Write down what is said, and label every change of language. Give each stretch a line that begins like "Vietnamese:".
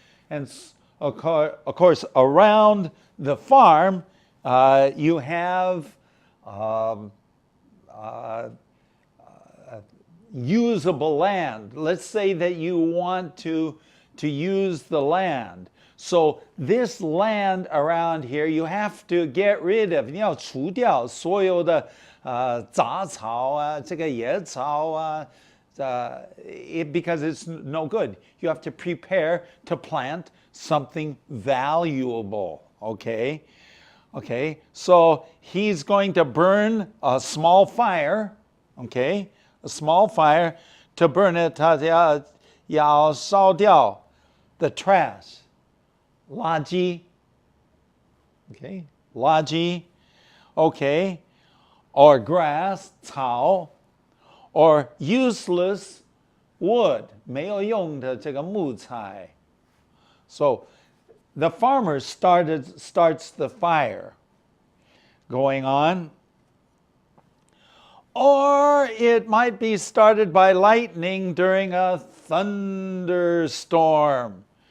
English: And of course, around the farm, you have usable land. Let's say that you want to use the land. So this land around here, you have to get rid of.
Chinese: 你要除掉所有的杂草啊，这个野草啊。
English: Because it's no good. You have to prepare to plant something valuable, okay? Okay, so he's going to burn a small fire, okay? A small fire. To burn it,
Chinese: 他要烧掉
English: the trash, 垃圾, okay? 垃圾, okay? Or grass, 草. Or useless wood,
Chinese: 没有用的这个木材.
English: So the farmer starts the fire going on. Or it might be started by lightning during a thunderstorm.